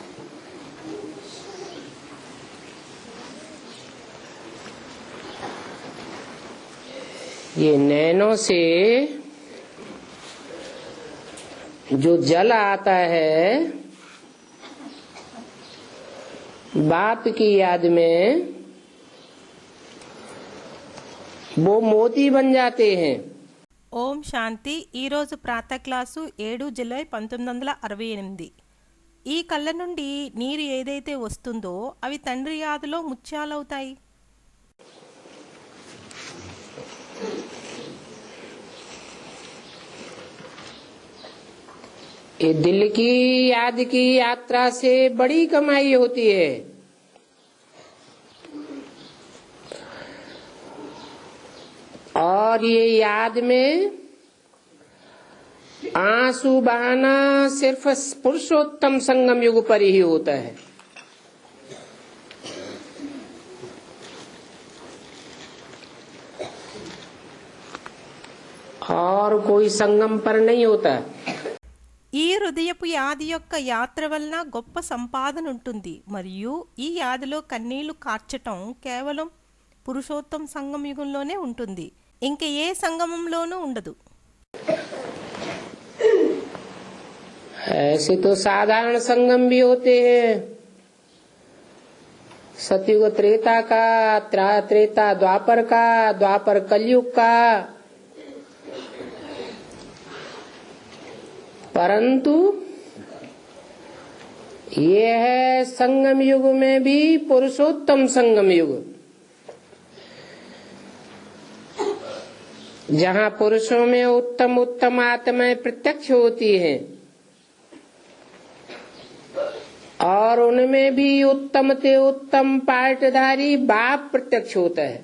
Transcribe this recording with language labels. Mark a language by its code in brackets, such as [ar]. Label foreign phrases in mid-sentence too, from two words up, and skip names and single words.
[hi] ये नैनों से जो जल आता है बाप की याद में, वो मोती बन जाते हैं। [te] ఓం శాంతి. ఈరోజు ప్రాతः క్లాసు 7 జూలై 1968. ఈ కళ్ళ నుండి నీరు ఏదైతే వస్తుందో అవి తండ్రి యాదలో ముత్యాలవుతాయి. [hi] ये दिल की याद की यात्रा से बड़ी कमाई होती है। और ये याद में आंसू बहाना सिर्फ पुरुषोत्तम संगम युग पर ही होता है। और कोई संगम पर नहीं होता। [te] ఈ హృదయపు యాది యొక్క యాత్ర వలన గొప్ప సంపాదన ఉంటుంది మరియు ఈ యాదిలో కన్నీళ్లు కార్చటం కేవలం పురుషోత్తం సంగమ యుగంలోనే ఉంటుంది, ఇంక ఏ సంగమంలోనూ ఉండదు. [hi] ऐसे तो साधारण संगम भी होते हैं, सतयुग त्रेता का, त्रेता द्वापर का, द्वापर कलयुग का। परंतु ये है संगम युग में भी पुरुषोत्तम संगम युग, जहाँ पुरुषों में उत्तम उत्तम आत्माएं प्रत्यक्ष होती हैं और उनमें भी उत्तम से उत्तम पाठधारी बाप प्रत्यक्ष होता है।